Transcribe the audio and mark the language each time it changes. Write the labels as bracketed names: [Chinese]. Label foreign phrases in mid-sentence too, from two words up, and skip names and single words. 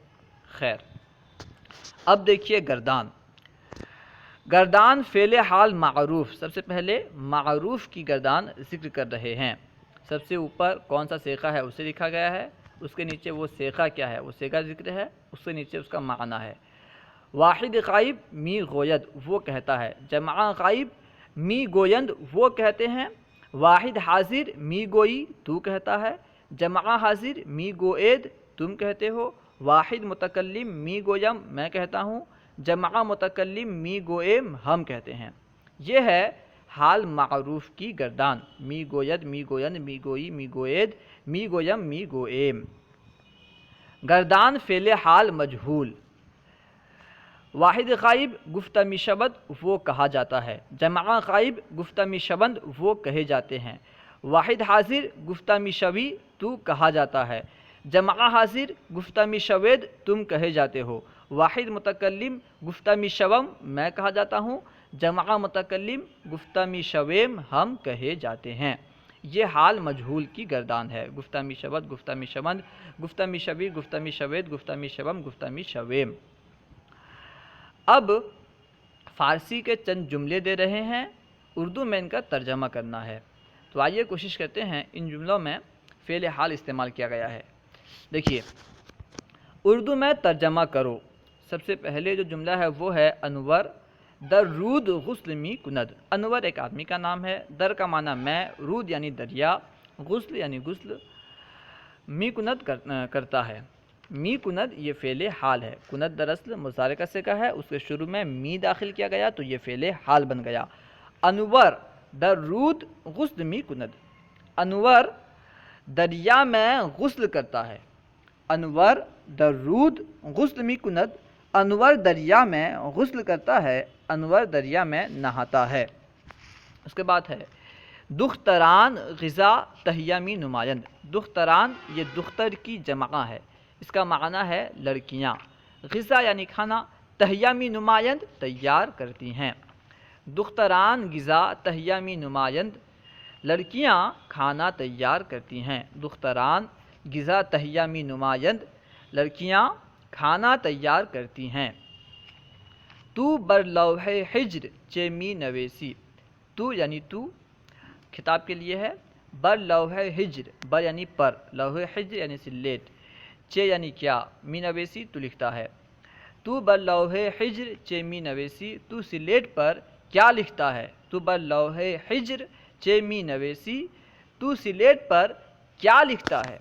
[Urdu] خیر، اب دیکھیے گردان۔ گردان فعل حال معروف، سب سے پہلے معروف کی گردان ذکر کر رہے ہیں۔ سب سے اوپر کون سا صیغہ ہے اسے لکھا گیا ہے، اس کے نیچے وہ صیغہ کیا ہے وہ صیغہ ذکر ہے، اس کے نیچے اس کا معنی ہے۔ واحد غائب [Persian] می گوید [Urdu] وہ کہتا ہے، جمع غائب [Persian] می گویند [Urdu] وہ کہتے ہیں، واحد حاضر [Persian] می گوئی [Urdu] تو کہتا ہے، جمع حاضر [Persian] می گوید [Urdu] تم کہتے ہو، واحد متکلم [Persian] می گویم [Urdu] میں کہتا ہوں، جمع متکلم [Persian] می گویم [Urdu] ہم کہتے ہیں۔ یہ ہے حال معروف کی گردان، [Persian] می گوید می گویند می گوئی می گوید می گویم می گویم۔ [Urdu] گردان فعل حال مجہول، واحد غائب [Persian] گفتہ می شبد [Urdu] وہ کہا جاتا ہے، جمع غائب [Persian] گفتہ می شبند [Urdu] وہ کہے جاتے ہیں، واحد حاضر [Persian] گفتہ می شوی [Urdu] تو کہا جاتا ہے، جمع حاضر [Persian] گفتہ می شوید [Urdu] تم کہے جاتے ہو، واحد متکلم [Persian] گفتہ می شوم [Urdu] میں کہا جاتا ہوں، جمع متکلم [Persian] گفتہ می شویم [Urdu] ہم کہے جاتے ہیں۔ یہ حال مجہول کی گردان ہے، [Persian] گفتہ می شبد گفتہ می شبند گفتہ می شوی گفتہ می شوید گفتہ می شوم گفتہ می شویم۔ [Urdu] اب فارسی کے چند جملے دے رہے ہیں، اردو میں ان کا ترجمہ کرنا ہے، تو آئیے کوشش کرتے ہیں ان جملوں میں فعل حال استعمال کیا گیا ہے۔ دیکھیے اردو میں ترجمہ کرو۔ سب سے پہلے جو جملہ ہے وہ ہے انور [Persian] در رود غسل می کند۔ [Urdu] انور ایک آدمی کا نام ہے، در کا معنی میں، رود یعنی دریا، غسل یعنی غسل، [Persian] می کند [Urdu] کرتا ہے۔ [Persian] می کند [Urdu] یہ فعل حال ہے، کند دراصل مضارع کا صیغہ ہے، اس کے شروع میں می داخل کیا گیا تو یہ فعل حال بن گیا۔ [Persian] انور در رود غسل می کند، [Urdu] انور دریا میں غسل کرتا ہے، انور [Persian] در رود غسل می کند، [Urdu] انور دریا میں غسل کرتا ہے، انور دریا میں نہاتا ہے۔ اس کے بعد ہے [Persian] دختران غذا تہیہ می نمایند۔ [Urdu] دختران یہ دختر کی جمع ہے، اس کا معنی ہے لڑکیاں، غذا یعنی کھانا، [Persian] تہیہ می نمایند [Urdu] تیار کرتی ہیں۔ [Persian] دختران غذا تہیہ می نمایند، [Urdu] لڑکیاں کھانا تیار کرتی ہیں۔ [Persian] دختران غذا تہیہ می نمایند، [Urdu] لڑکیاں کھانا تیار کرتی ہیں۔ [Persian] تو بر لوح حجر چے می نویسی، [Urdu] تو یعنی تو خطاب کے لیے ہے، [Persian] بر لوح حجر، [Urdu] بر یعنی پر، [Persian] لوح حجر [Urdu] یعنی سلیٹ، چے یعنی کیا، [Persian] می نویسی [Urdu] تو لکھتا ہے۔ [Persian] تو بر لوح حجر چے می نویسی، [Urdu] تو سلیٹ پر کیا لکھتا ہے، [Persian] تو بر لوح حجر چے می نویسی، [Urdu] تو سلیٹ پر کیا لکھتا ہے۔